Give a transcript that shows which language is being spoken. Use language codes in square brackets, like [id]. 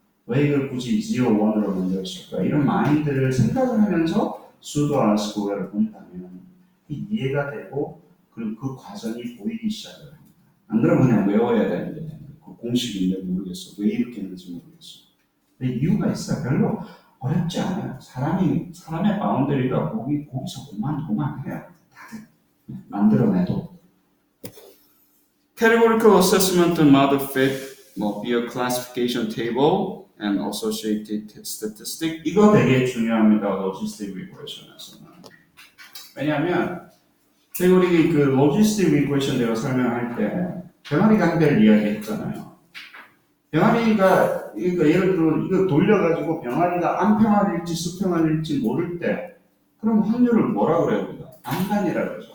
[ko] 왜 이걸 굳이 0, 1으로 만들었을까? 이런 마인드를 생각을 하면서 수도 알아스코어를 본다면 이해가 되고 그리고 그 과정이 보이기 시작을 합니다. 안 그러면 그냥 외워야 되는데 그 공식인데 모르겠어. 왜 이렇게 했는지 모르겠어. 근데 이유가 있어요. 별로 어렵지 않아요. 사람의 바운더리가 거기서 그만해요. 다들 만들어내도. [en] Categorical assessment model fit be a classification table and associated statistic. [ko] 이거 되게 중요합니다. 로지스틱 리그레션에서는. 왜냐하면 우리 그 로지스틱 리그레션 내가 설명할 때 병아리 관계를 이야기했잖아요. 병아리가 그러니까 예를 들어 이거 돌려가지고 병아리가 안평아리일지 수평아리일지 모를 때 그럼 확률을 뭐라 그래요 우리가? 반반이라 그러죠.